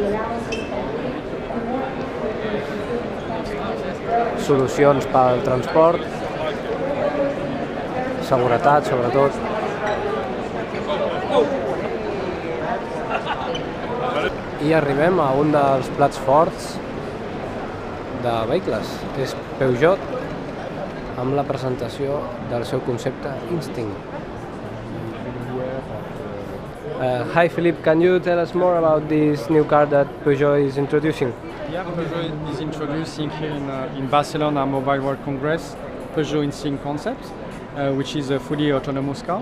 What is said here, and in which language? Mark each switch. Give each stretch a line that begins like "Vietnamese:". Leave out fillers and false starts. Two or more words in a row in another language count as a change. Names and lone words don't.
Catalan: Solucions pel transport, seguretat, sobretot. I arribem a un dels plats forts de vehicles. És Peugeot amb la presentació del seu concepte Instinct.
English: Hi Philippe, can you tell us more about this new car that Peugeot is introducing? Yeah, Peugeot is introducing here in Barcelona Mobile World Congress Peugeot Instinct concept, which is a fully autonomous car.